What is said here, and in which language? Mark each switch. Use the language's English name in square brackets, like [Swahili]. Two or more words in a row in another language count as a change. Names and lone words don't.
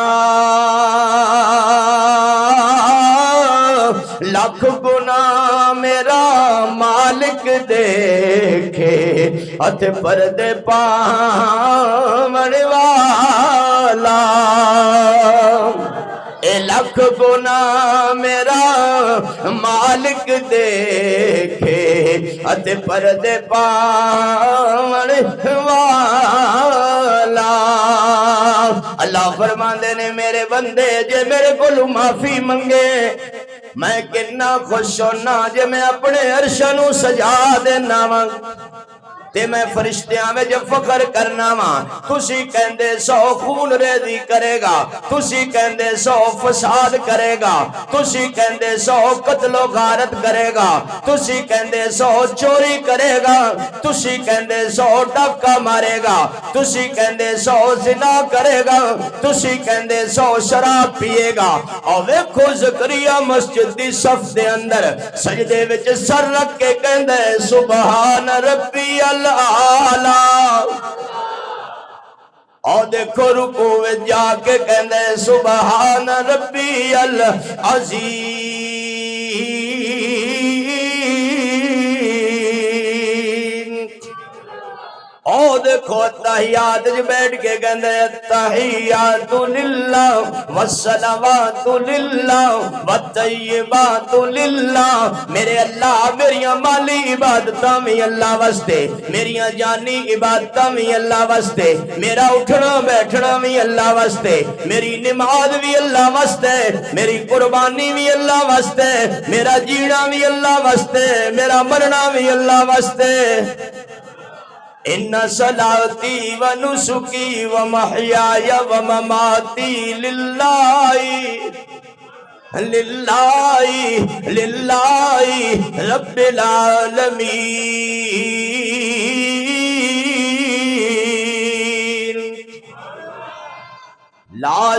[Punjabi] لاکھ گناہ میرا مالک دیکھے اتے پردے پاون والا، اے لاکھ گناہ میرا مالک دیکھے اتے پردے پاون والا۔ اللہ فرماندے نے میرے بندے جے میرے کولو معافی منگے میں کنا خوش ہونا جے میں اپنے عرش نو سجا دینا وا، تے میں فرشتیاں میں جب فخر کرنا وا تسی کہندے 100 خون ریزی کرے گا تسی کہندے 100 فساد کرے گا تسی کہندے 100 قتل و غارت کرے گا تسی کہندے 100 چوری کرے گا تسی کہندے 100 ڈاکہ مارے گا تسی کہندے 100 زنا کرے گا تسی کہندے 100 شراب پیے گا اور ویکھو زکریا مسجد دی صف دے اندر سجدے وچ سر رکھ کے کہندے [Arabic] سبحان ربی العالی [Punjabi] اور دیکھو رکوع میں جا کے کہندے [Arabic] سبحان ربی العظیم [Punjabi] اور دیکھو تحیات جو بیٹھ کے کہندے [Arabic] تحیات للہ والصلوات للہ والطیبات للہ [Punjabi] میرے اللہ میریاں مالی عبادتاں بھی اللہ واسطے میریاں جانی عبادتاں بھی اللہ واسطے میرا اٹھنا بیٹھنا بھی اللہ واسطے میری نماز بھی اللہ واسطے میری قربانی بھی اللہ واسطے میرا جینا بھی اللہ واسطے میرا مرنا بھی اللہ واسطے [Arabic] ان صلاتی و نسکی و محیای و مماتی للہ للہ للہ رب العالمین لا